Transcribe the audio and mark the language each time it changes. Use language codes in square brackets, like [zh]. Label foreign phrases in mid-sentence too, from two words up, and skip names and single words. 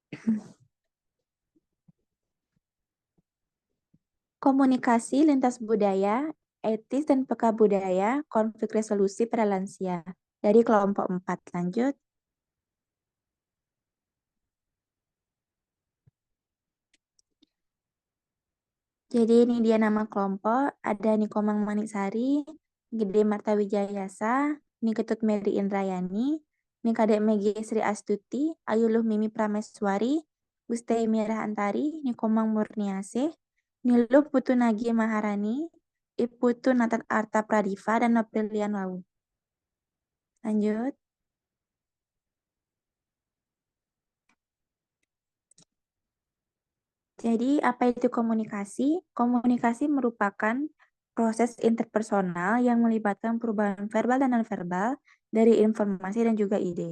[id] Komunikasi lintas budaya, etis dan peka budaya, konflik resolusi pada lansia. Dari kelompok 4. Lanjut. Jadi ini dia nama kelompok. Ada Nikomang Manisari, Gede Marta Wijayasa, Niketut Mary Indrayani, Nikadek Megi Sri Astuti, Ayuluh Mimi Prameswari, Gustei Mirah Antari, Nikomang Murniasih, Niluh Putu Nagi Maharani, Iputu Nathan Arta Pradiva, dan Noprilian Lau. Lanjut. Jadi, apa itu komunikasi? Komunikasi merupakan proses interpersonal yang melibatkan perubahan verbal dan nonverbal dari informasi dan juga ide.